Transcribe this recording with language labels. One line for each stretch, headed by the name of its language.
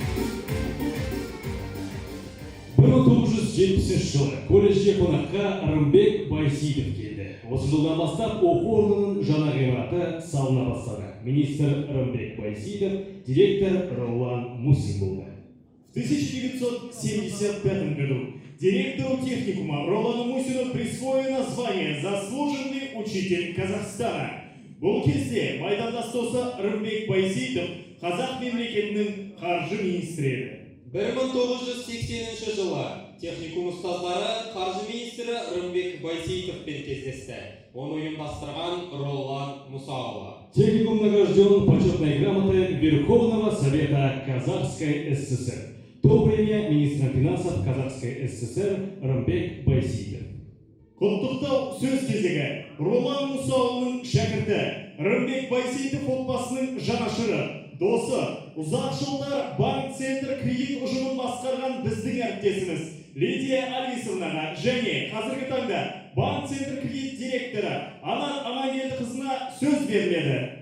Kazakh: бір мың тоғыз жүз жетпісінші жылы колледжге қонаққа Рымбек Байсейітов келді. Осы жылдан бастап оқу орнының жаңа ғимараты салына бастады. Министр Рымбек Байсейітов, директор Ролан Мусин болды.
Russian: В 1975 году директору техникума Ролану Мусину присвоено звание «Заслуженный учитель Казахстана».
Kazakh: Бұл кезде майдандас досы Рымбек Байсейітов Қазақ мемлекетінің қаржы министрі еді. 1980 жылы техникум ұстаздары қаржы министрі Рымбек Байсейітовпен кездесті. Оны ұйымдастырған Ролан Мусаұлы.
Russian: Техникум награжден почетной грамотой Верховного Совета Казахской ССР. То время министр финансов Казахской ССР Рымбек Байсейітов.
Kazakh: Құттықтау сөз кезегі Ролан Мусаұлының шәкірті Рымбек Байсейітов отбасының жанашыры, досы, ұзақ жылдар банк центр кредит ұжымын басқарған біздің әріптесіміз Лидия Алисовнаға және қазіргі таңда банк центр кредит директоры Анар Амангелдіқызына сөз беріледі.